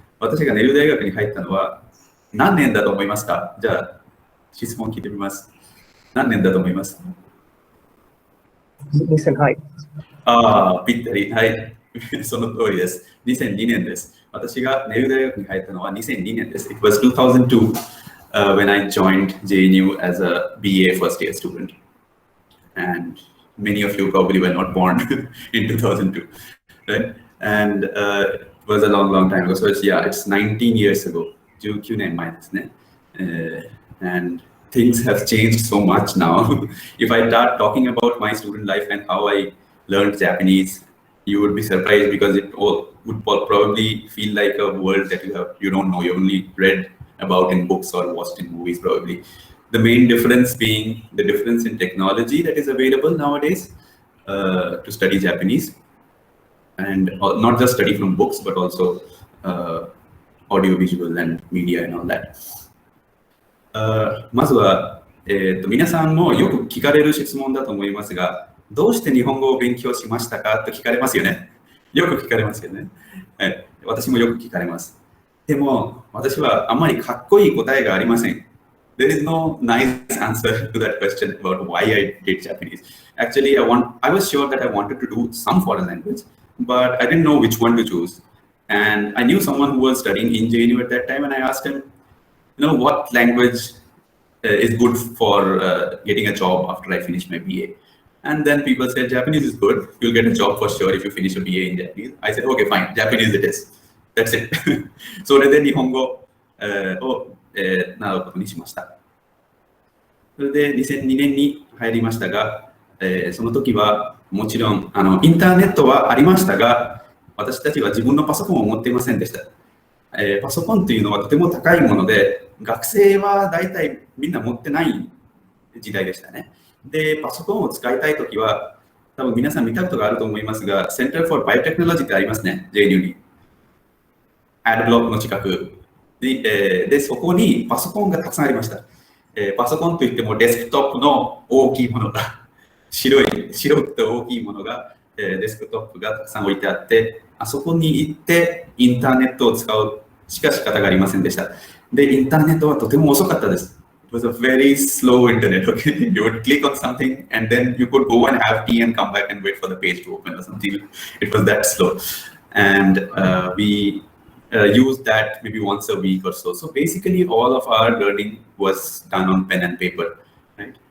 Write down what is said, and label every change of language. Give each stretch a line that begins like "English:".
Japanese: 私がネル大学に入ったのは何年だと思いますか？じゃあ、質問聞いてみます。何年だと思います？ 2000、ああ、ぴったり。はい。その通りです。2002年です。私がネル大学に入ったのは2002年です。
English: It was 2002 when I joined JNU as a BA first year student. And many of you probably were not born in 2002, right? And it was a long, long time ago. So it's 19 years ago.
Japanese: 19年前ですね。
English: And things have changed so much now. If I start talking about my student life and how I learned Japanese, you would be surprised because it all would probably feel like a world that you don't know. You only read about in books or watched in movies probably. The main difference being the difference in technology that is available nowadays to study Japanese, and not just study from books but also audio visual and media and all that.
Japanese: まずは、皆さんもよく聞かれる質問だと思いますが、どうして日本語を勉強しましたかと聞かれますよね。よく聞かれますよね。私もよく聞かれます。でも、私はあんまりかっこいい答えがありません。
English: There is no nice answer to that question about why I did Japanese. Actually, I was sure that I wanted to do some foreign language, but I didn't know which one to choose. And I knew someone who was studying in JNU at that time, and I asked him, what language is good for getting a job after I finish my BA. And then people said, Japanese is good. You'll get a job for sure if you finish a BA in Japanese. I said, okay, fine, Japanese it is. That's it.
Japanese: それで日本語を習うことにしました。それで2002年に入りましたが、その時はもちろんインターネットはありましたが、私たちは自分のパソコンを持っていませんでした。パソコンというのはとても高いもので、学生は大体みんな持ってない時代でしたね。で、パソコンを使いたいときは、多分皆さん見たことがあると思いますが、Center for Biotechnology ってありますね、JNU に。アドブロックの近くで、そこにパソコンがたくさんありました。パソコンといってもデスクトップの大きいものが、白くて大きいものが、デスクトップがたくさん置いてあって、あそこに行ってインターネットを使うしか仕方がありませんでした。で、インターネットはとても遅かったです。
English: It was a very slow internet, okay? You would click on something and then you could go and have tea and come back and wait for the page to open or something. It was that slow. And we used that maybe once a week or so. So basically all of our learning was done on pen and paper, right?